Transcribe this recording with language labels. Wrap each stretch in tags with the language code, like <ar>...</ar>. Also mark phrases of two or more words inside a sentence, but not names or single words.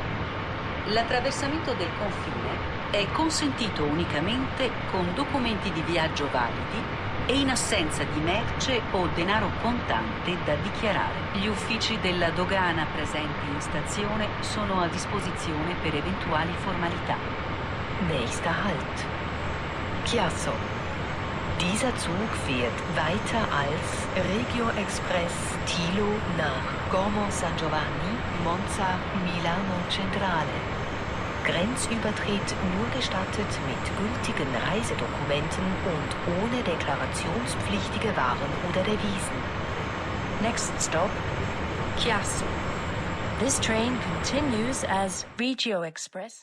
<it>L'attraversamento del confine è consentito unicamente con documenti di viaggio validi e in assenza di merce o denaro contante da dichiarare. Gli uffici della dogana presenti in stazione sono a disposizione per eventuali formalità.</it> <de>Nächster Halt. Chiasso. Dieser Zug fährt weiter als Regio Express Tilo nach Como San Giovanni, Monza, Milano Centrale. Grenzübertritt nur gestattet mit gültigen Reisedokumenten und ohne deklarationspflichtige Waren oder Devisen.</de> <en>Next stop, Chiasso. This train continues as Regio Express.</en>